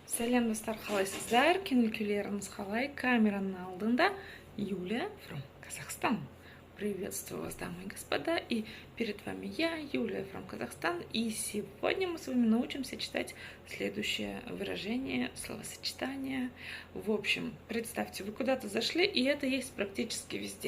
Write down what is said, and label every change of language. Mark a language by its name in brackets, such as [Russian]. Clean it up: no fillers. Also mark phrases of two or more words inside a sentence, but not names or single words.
[Kazakh] Сәлем достар, қалайсыздар? Кинокүлеріңіз қалай? Камераның алдында Юлия from Казахстан. [Russian] Приветствую вас, дамы и господа, и перед вами я, Юлия from Казахстан, и сегодня мы с вами научимся читать следующее выражение, словосочетание. В общем, представьте, вы куда-то зашли, и это есть практически везде.